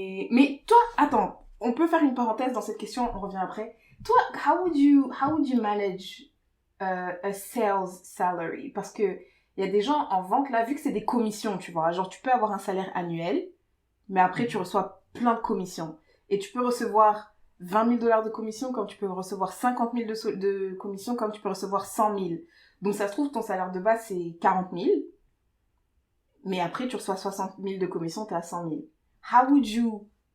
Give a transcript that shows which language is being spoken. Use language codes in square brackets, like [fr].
[fr] Mais toi, attends, on peut faire une parenthèse dans cette question, on revient après. [en] Toi, how would you manage a sales salary? [fr] Parce que il y a des gens en vente là, vu que c'est des commissions, tu vois, genre tu peux avoir un salaire annuel, mais après tu reçois plein de commissions. Et tu peux recevoir $20 000 de commission, comme tu peux recevoir 50 000 de commission, comme tu peux recevoir 100 000. Donc ça se trouve, ton salaire de base c'est 40 000. Mais après, tu reçois 60 000 de commission, t'es à 100 000. [en] How would you...